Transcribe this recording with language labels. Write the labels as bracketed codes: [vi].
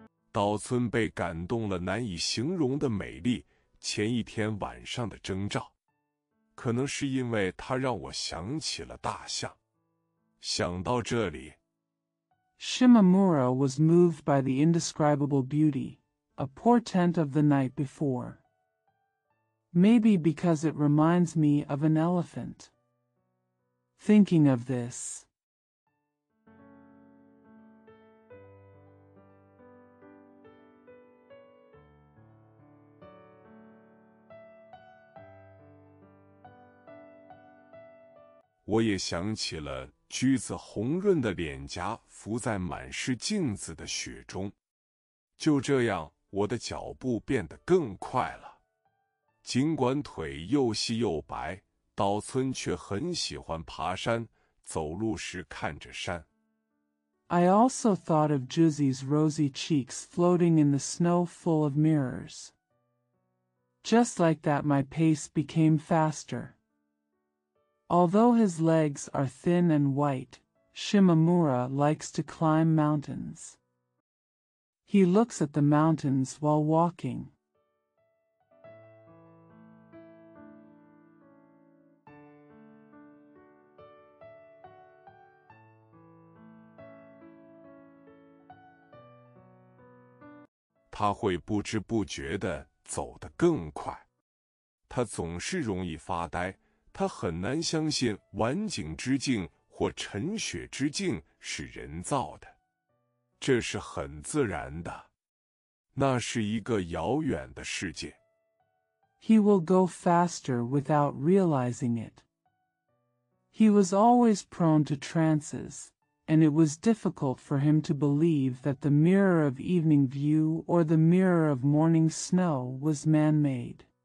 [zh] 岛村被感动了难以形容的美丽，前一天晚上的征兆。可能是因为它让我想起了大象。想到这里 [en] Shimamura was moved by the indescribable beauty, a portent of the night before. Maybe because it reminds me of an elephant. Thinking of this, [zh] 我也想起了橘子红润的脸颊浮在满是镜子的雪中。就这样，我的脚步变得更快了。尽管腿又细又白，岛村却很喜欢爬山，走路时看着山。 [en] I also thought of Juzi's rosy cheeks floating in the snow full of mirrors. Just like that, my pace became faster. Although his legs are thin and white, Shimamura likes to climb mountains. He looks at the mountains while walking. [zh] 他会不知不觉地走得更快。他总是容易发呆。他很难相信晚景之境或晨雪之境是人造的，这是很自然的。那是一个遥远的世界。 [en] He will go faster without realizing it. He was always prone to trances, and it was difficult for him to believe that the mirror of evening view or the mirror of morning snow was man-made.